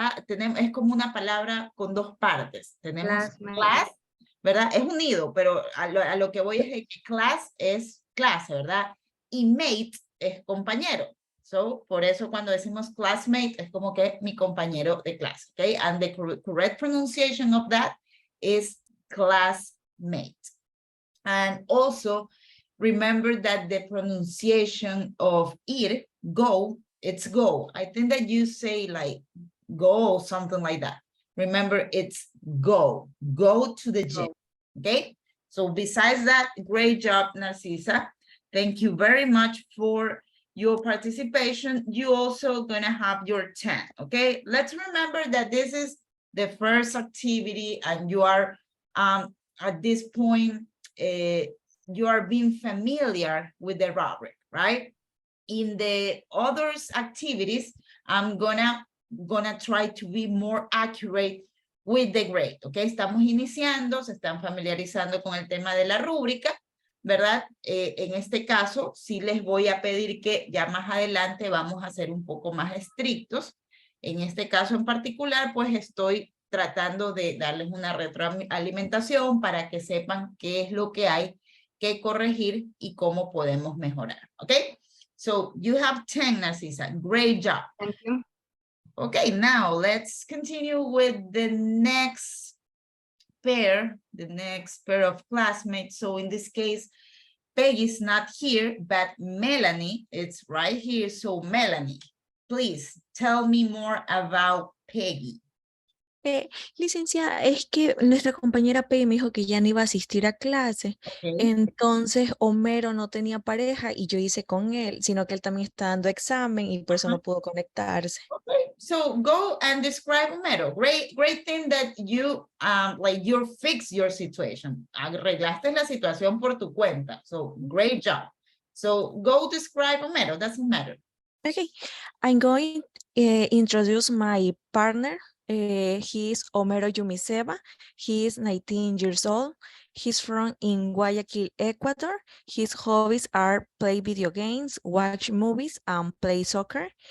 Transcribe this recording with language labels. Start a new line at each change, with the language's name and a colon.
Spanish: Tenemos, es como una palabra con dos partes. Tenemos
English: Classmate.
Spanish: class, ¿verdad? Es unido, pero a lo que voy es que class es clase, ¿verdad? Y mate es compañero. So, por eso cuando decimos classmate es como que mi compañero de clase, ¿ok?
English: And the correct pronunciation of that is classmate. And also, remember that the pronunciation of it, go, it's go. I think that you say like go, something like that. Remember, it's go to the gym, okay? So besides that, great job, Narcisa. Thank you very much for your participation. You also gonna have your 10, okay? Let's remember that this is the first activity and you are at this point, you are being familiar with the rubric, right? In the others activities, I'm gonna try to be more accurate with the grade, okay?
Spanish: Estamos iniciando, se están familiarizando con el tema de la rúbrica, ¿verdad? En este caso, sí les voy a pedir que ya más adelante vamos a ser un poco más estrictos. En este caso en particular, pues estoy tratando de darles una retroalimentación para que sepan qué es lo que hay que corregir y cómo podemos mejorar, ¿ok?
English: So you have 10, Narcisa. Great job. Thank you. Okay, now let's continue with the next pair of classmates. So in this case, Peggy's not here, but Melanie is right here. So Melanie, please tell me more about Peggy.
Spanish: Licenciada, es que nuestra compañera Peggy me dijo que ya no iba a asistir a clase,
English: Okay.
Spanish: entonces Homero no tenía pareja y yo hice con él, sino que él también está dando examen y por eso no pudo conectarse.
English: Okay, so go and describe Homero. Great thing that you like you fix your situation.
Spanish: Arreglaste la situación por tu cuenta.
English: So great job. So go describe Homero. Doesn't matter. Okay, I'm going to introduce my partner. He is Homero Yumiseba. He is 19 years old. He's from in Guayaquil, Ecuador. His hobbies are play video games, watch movies, and play soccer.